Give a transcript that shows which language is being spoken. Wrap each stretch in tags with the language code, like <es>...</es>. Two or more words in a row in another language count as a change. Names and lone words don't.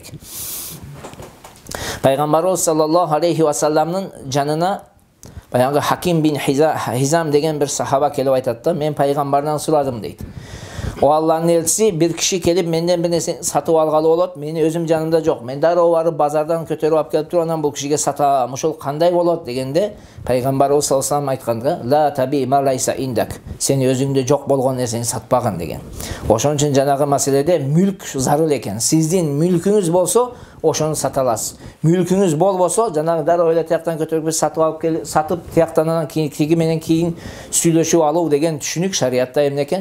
<ky>Пайгамбарыбыз</ky> <ar>صلى الله عليه وسلم</ar> <ky>жанына баягы Хаким бин Хизам деген бир сахаба келип айтат да, мен пайгамбардан сурадым дейт. О Алланын элчиси, бир киши келип менден бир нерсе сатып алгалы болот, мени өзүм жанымда жок. Мен дароо барып базардан көтөрүп алып келип туруп, анан бул кишиге сатам. Ошол кандай болот дегенде, пайгамбарыбыз</ky> <ar>صلى الله عليه وسلم</ar> <ky>айтканга,</ky> <ar>لا تبع ما ليس عندك.</ar> <ky>Сен өзүңдө жок болгон нерсени сатпагын деген. Ошон үчүн жанагы маселеде мүлк зарыл экен. Сиздин мүлкүңүз болсо, ошону сата аласыз. Мүлкүңүз болбосо, жанагы дароо эле тияктан көтөрүп сатып алып келип, сатып тияктан анан тиги менен кийин сүйлөшүп алуу деген түшүнүк шариатта эмне экен?</ky>